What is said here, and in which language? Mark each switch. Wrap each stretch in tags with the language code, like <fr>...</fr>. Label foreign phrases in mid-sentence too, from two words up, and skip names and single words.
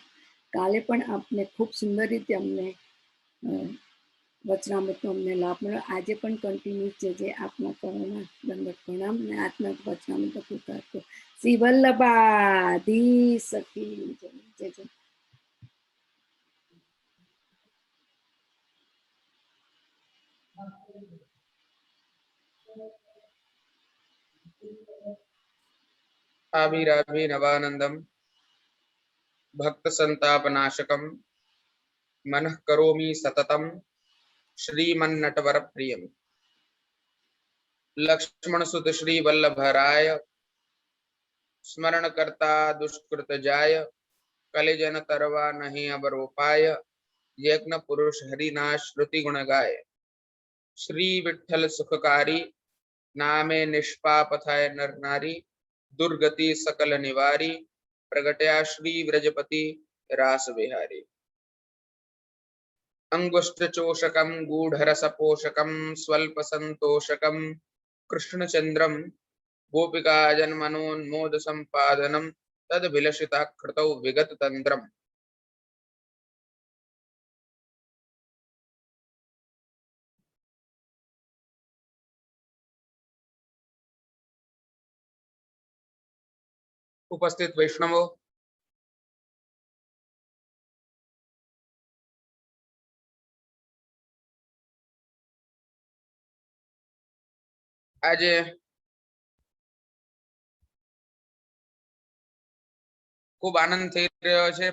<gu>કાલે પણ આપને ખૂબ સુંદર રીતે અમને વચનામૃતનો અમને લાભ મળ્યો। આજે પણ કન્ટિન્યુ છે જે આપના ચરણોમાં દંડવત પ્રણામ અને આજના વચનામૃત પુરસ્કાર શ્રી વલ્લભાધીશ</gu> <hi>की जय जय।</hi> <sa>आविराभिनवानंदम भक्त संतापनाशकम मनः करोमि सततम श्रीमन्नटवर प्रियम।</sa> <gu>લક્ષ્મણ સુત શ્રી વલ્લભરાય સ્મરણ કરતા દુષ્કૃત જાય, કલિજન તરવા નહીં અવરોપાય, યજ્ઞ પુરુષ હરિનાશ શ્રુતિ ગુણ ગાય। શ્રી વિઠ્ઠલ સુખકારી નામે નિષ્પાપ થાય નર નારી, દુર્ગતિ સકલ નિવારી, પ્રગટ્યા શ્રી વ્રજપતિ રાસ વિહારી।</gu> <sa>अंगुष्ठ चोषकम गूढ़रस पोषकम स्वल्प संतोषकम कृष्णचंद्रम, गोपिका जन्मनोन्मोद संपादनम, तद विलसिता कृतौ विगत तंत्रम।</sa> <gu>ઉપસ્થિત વૈષ્ણવો, આજ ખૂબ આનંદ થઈ રહ્યો છે।</gu>